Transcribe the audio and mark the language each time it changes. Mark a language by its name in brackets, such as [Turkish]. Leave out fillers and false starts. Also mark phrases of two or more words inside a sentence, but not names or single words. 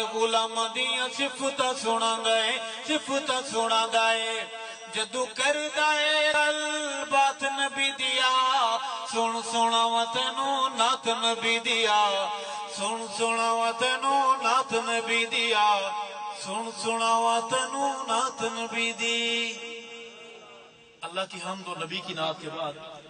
[Punjabi] غلام دیاں صفتاں سناندا ہے صفتاں سناندا ہے جدوں کردا ہے گل بات نبی دیا سن سناواں تینوں نعت نبی دیا سن سناواں تینوں نعت نبی دیا سن سناواں تینوں نعت نبی دی [Urdu] اللہ کی حمد اور نبی کی نعت کے بعد